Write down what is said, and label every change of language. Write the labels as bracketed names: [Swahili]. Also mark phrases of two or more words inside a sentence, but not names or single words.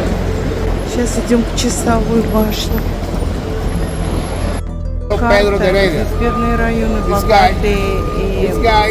[Russian] Сейчас идем к часовой башне. Pedro de Heredia. Северные районы [English] This guy. [Russian] богатые и [English] This guy.